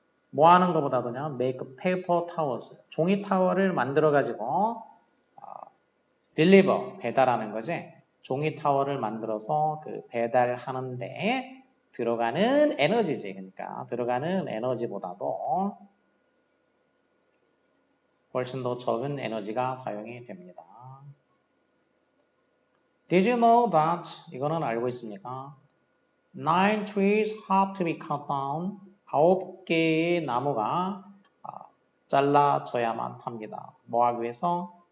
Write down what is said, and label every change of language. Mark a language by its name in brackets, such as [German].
[Korean] 뭐 하는 것보다도냐, [English] make paper towels. [Korean] 종이 타월을 만들어가지고, deliver, 배달하는 거지. 종이 타월을 만들어서 그 배달하는데 들어가는 에너지지. 그러니까 들어가는 에너지보다도 훨씬 더 적은 에너지가 사용이 됩니다. [English] Did you know that? [Korean] 이거는 알고 있습니까? [English] Nine trees have to be cut down. [Korean] 9개의 나무가 잘라져야만 합니다. 뭐 하기 위해서?